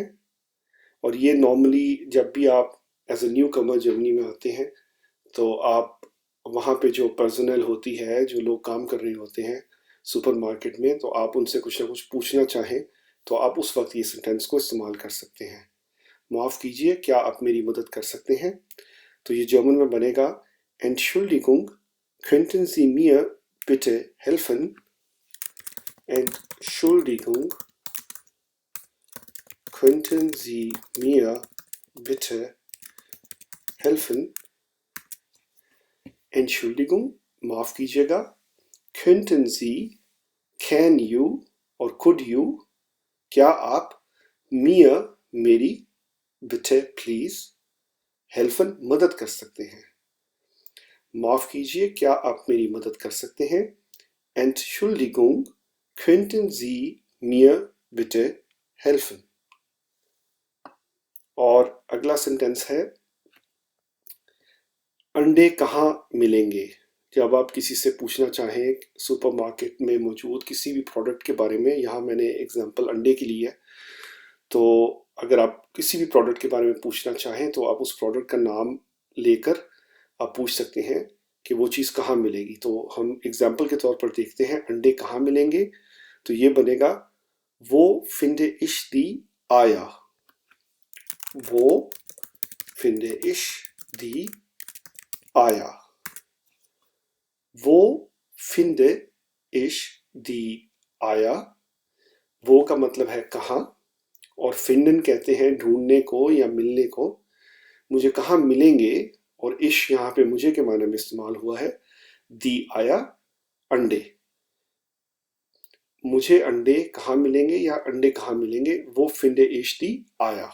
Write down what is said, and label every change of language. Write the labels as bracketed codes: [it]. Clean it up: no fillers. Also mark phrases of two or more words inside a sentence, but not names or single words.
[hi] और ये नॉर्मली जब भी आप [en] as a new comer [hi] जर्मनी में आते हैं, तो आप वहाँ पे जो पर्सनल होती है, जो लोग काम कर रहे होते हैं सुपरमार्केट में, तो आप उनसे कुछ ना कुछ पूछना चाहें तो आप उस वक्त ये सेंटेंस को इस्तेमाल कर सकते हैं। माफ़ कीजिए, क्या आप मेरी मदद कर सकते हैं। तो ये जर्मन में बनेगा [de] Entschuldigung, könnten Sie mir bitte helfen। Entschuldigung, könnten Sie mir bitte helfen। Entschuldigung, [hi] माफ़ कीजिएगा। [de] Könnten Sie, [en] can you और could you, [hi] क्या आप, mir मेरी, bitte प्लीज़, helfen मदद कर सकते हैं। माफ़ कीजिए, क्या आप मेरी मदद कर सकते हैं। [de] Entschuldigung, könnten Sie mir bitte helfen। [hi] और अगला सेंटेंस है, अंडे कहाँ मिलेंगे। जब आप किसी से पूछना चाहें सुपरमार्केट में मौजूद किसी भी प्रोडक्ट के बारे में, यहाँ मैंने एग्जांपल अंडे के लिए है, तो अगर आप किसी भी प्रोडक्ट के बारे में पूछना चाहें तो आप उस प्रोडक्ट का नाम लेकर आप पूछ सकते हैं कि वो चीज़ कहाँ मिलेगी। तो हम एग्जांपल के तौर पर देखते हैं, अंडे कहाँ मिलेंगे। [de] तो ये बनेगा, वो finde ich die Eier। वो finde ich die Eier। वो finde ich die Eier। [hi] वो का मतलब है कहाँ, और finden कहते हैं ढूंढने को या मिलने को। मुझे कहाँ मिलेंगे, और इश यहाँ पे मुझे के माने में इस्तेमाल हुआ है। [de] die Eier, अंडे। [hi] मुझे अंडे कहाँ मिलेंगे या अंडे कहाँ मिलेंगे, [de] Wo finde ich die Eier.